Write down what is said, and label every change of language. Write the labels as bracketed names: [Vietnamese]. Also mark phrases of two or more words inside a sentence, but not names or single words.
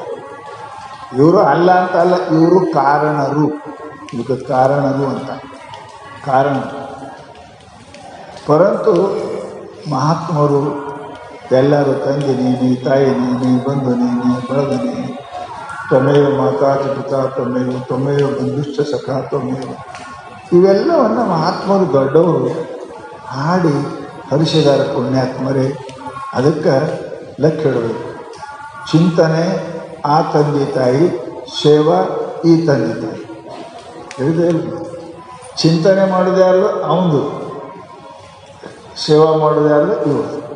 [Kannada] ಇವರು ಅಲ್ಲ ಅಂತ ಅಲ್ಲ, ಇವರು ಕಾರಣರು, ಇದಕ್ಕೆ ಕಾರಣರು ಅಂತ ಕಾರಣ. ಪರಂತು ಮಹಾತ್ಮರು ಎಲ್ಲರೂ ತಂದೆ ನೀನು, ತಾಯಿ ನೀನು, ಬಂಧು ನೀನು, ಬಳಗ ನೀನು, [Sanskrit] ತ್ವಮೇವ ಮಾತಾ ಪಿತಾ ತ್ವಮೇವ, ತ್ವಮೇವ ಬಂಧುಶ್ಚ ಸಖಾ ತ್ವಮೇವ, [Kannada] ಇವೆಲ್ಲವನ್ನು ಮಹಾತ್ಮರು ದೊಡ್ಡವರು ಹಾಡಿ ಹರಿಸಿದ್ದಾರೆ ಪುಣ್ಯಾತ್ಮರೇ. ಅದಕ್ಕೆ ಲೆಕ್ಕ ಇಡಬೇಕು. ಚಿಂತನೆ ಆ ತಂದೆ ತಾಯಿ, ಸೇವಾ ಈ ತಂದೆ ತಾಯಿ. ಹೇಳಿದೆ ಚಿಂತನೆ ಮಾಡೋದು ಯಾರು ಅವನು, ಸೇವಾ ಮಾಡೋದು ಯಾರು ಇವರು.